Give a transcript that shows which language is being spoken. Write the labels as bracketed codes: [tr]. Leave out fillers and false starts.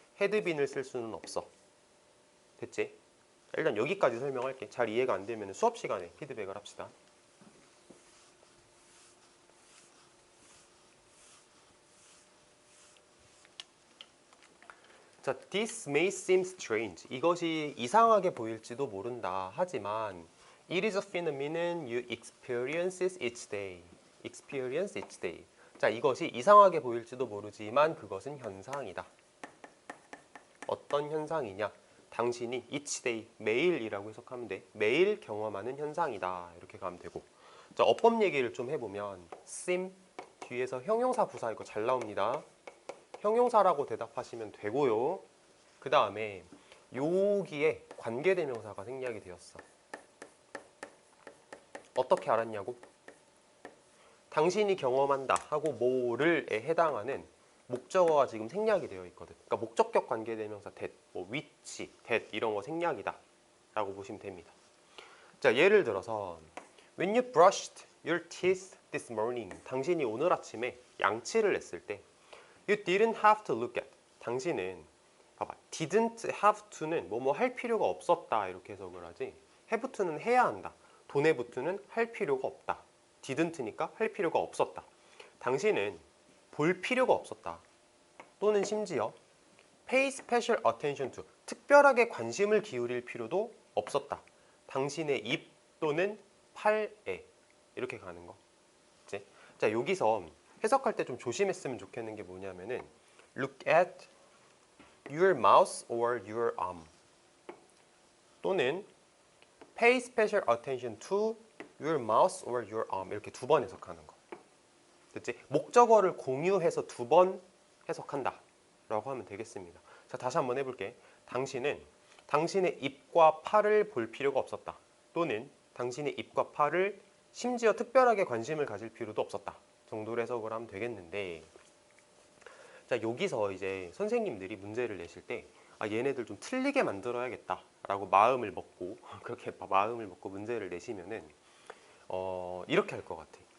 [ko] 헤드빈을 쓸 수는 없어. 됐지? 일단 여기까지 설명할게. 잘 이해가 안 되면 수업 시간에 피드백을 합시다. [en] 자, this may seem strange. [ko] 이것이 이상하게 보일지도 모른다. [en] 하지만 it is a phenomenon you experience each day. experience each day. [ko] 자, 이것이 이상하게 보일지도 모르지만 그것은 현상이다. 어떤 현상이냐? 당신이 each day, 매일이라고 해석하면 돼. 매일 경험하는 현상이다. 이렇게 가면 되고. 자, 어법 얘기를 좀 해보면 seem 뒤에서 형용사 부사 이거 잘 나옵니다. 형용사라고 대답하시면 되고요. 그 다음에 여기에 관계대명사가 생략이 되었어. 어떻게 알았냐고? 당신이 경험한다 하고 뭐를에 해당하는 목적어가 지금 생략이 되어 있거든. 그러니까 목적격 관계대명사 that, 뭐 which, that 이런 거 생략이다 라고 보시면 됩니다. [en] 자, [ko] 예를 들어서 [en] When you brushed your teeth this morning, [ko] 당신이 오늘 아침에 양치를 했을 때 [en] You didn't have to look at. [ko] 당신은 봐봐, didn't have to는 뭐뭐 할 필요가 없었다 이렇게 해석을 하지. have to는 해야 한다. don't have to는 할 필요가 없다. didn't니까 할 필요가 없었다. 당신은 볼 필요가 없었다. 또는 심지어 [en] pay special attention to, [ko] 특별하게 관심을 기울일 필요도 없었다. 당신의 입 또는 팔에 이렇게 가는 거. 그치? 자, 여기서 해석할 때 좀 조심했으면 좋겠는 게 뭐냐면은 [en] look at your mouth or your arm 또는 pay special attention to your mouth or your arm [ko] 이렇게 두 번 해석하는 거. 됐지? 목적어를 공유해서 두 번 해석한다 라고 하면 되겠습니다. 자, 다시 한번 해볼게. 당신은 당신의 입과 팔을 볼 필요가 없었다. 또는 당신의 입과 팔을 심지어 특별하게 관심을 가질 필요도 없었다 정도로 해석을 하면 되겠는데, 자, 여기서 이제 선생님들이 문제를 내실 때 얘네들 좀 틀리게 만들어야겠다 라고 마음을 먹고 그렇게 마음을 먹고 문제를 내시면은 이렇게 할 것 같아.